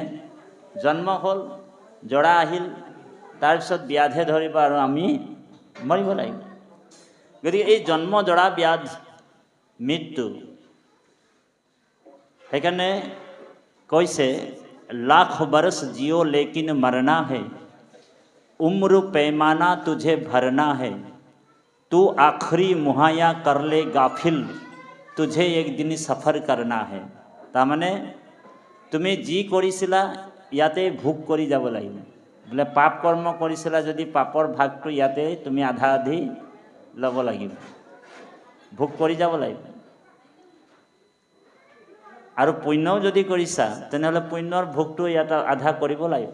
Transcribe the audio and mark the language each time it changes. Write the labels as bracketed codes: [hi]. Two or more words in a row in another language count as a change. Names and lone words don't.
[as] জন্ম হ'ল, জৰা আহিল, তাৰপিছত ব্যাধে ধৰিব আৰু আমি মৰিব লাগিব। গতিকে এই জন্ম, জৰা, ব্যাধ, মৃত্যু, সেইকাৰণে কৈছে [hi] लाख बरस जियो लेकिन मरना है, उम्र पैमाना तुझे भरना है, तू आखरी मुहैया कर ले गाफिल, तुझे एक दिन सफर करना है। [as] তাৰমানে তুমি যি কৰিছিলা ইয়াতে ভোগ কৰি যাব লাগিব। বোলে পাপ কৰ্ম কৰিছিলা যদি পাপৰ ভাগটো ইয়াতে তুমি আধা আধি ল'ব লাগিব, ভোগ কৰি যাব লাগিব। আৰু পুণ্যও যদি কৰিছা তেনেহ'লে পুণ্যৰ ভোগটো ইয়াতে আধা কৰিব লাগিব।